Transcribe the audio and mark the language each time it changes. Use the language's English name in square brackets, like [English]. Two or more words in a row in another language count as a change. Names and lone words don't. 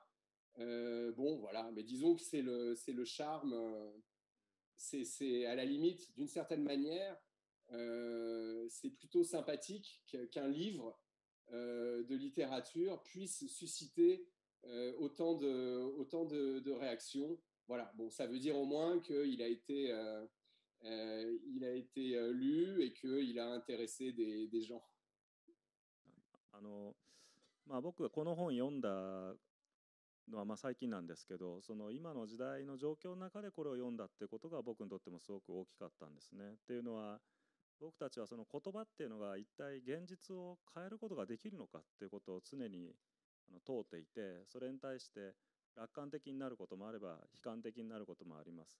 [French] Bon, voilà, mais disons que c'est le charme, c'est à la limite, d'une certaine manière, c'est plutôt sympathique qu'un livre de littérature puisse susciter autant de réactions. Voilà, bon, ça veut dire au moins qu'il a été, lu et qu'il a intéressé des gens. [Japanese] あの僕がこの本読んだのは最近なんですけど、その今の時代の状況の中でこれを読んだってことが僕にとってもすごく大きかったんですね。っていうのは、僕たちはその言葉っていうのが一体現実を変えることができるのかっていうことを常に問うていて、それに対して楽観的になることもあれば悲観的になることもあります。